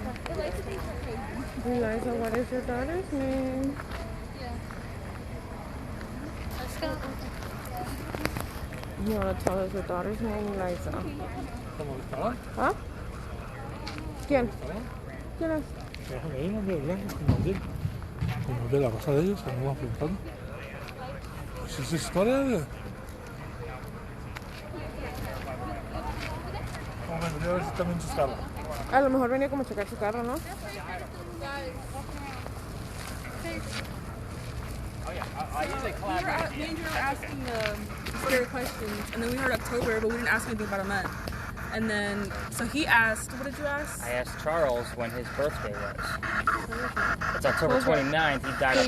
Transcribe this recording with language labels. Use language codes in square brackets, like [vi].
[en] It likes to think we're crazy. Eliza, what is your daughter's name? Yeah. Let's go. You want to tell us your daughter's name, Eliza? [es] ¿Cómo estaban? ¿Ah? ¿Quién? ¿Estaban? ¿Quién es? Trabajan ahí, un hombre blanco, como de la raza de ellos, estamos preguntando. Pues es historia de... Vamos a ver si también sus carros. A lo mejor venía como a checar su carro, ¿no? [en] Me and you were asking scary questions, and then we heard October, but we didn't ask anything about a month. And then, so he asked, what did you ask? I asked Charles when his birthday was. It's October 29th. He died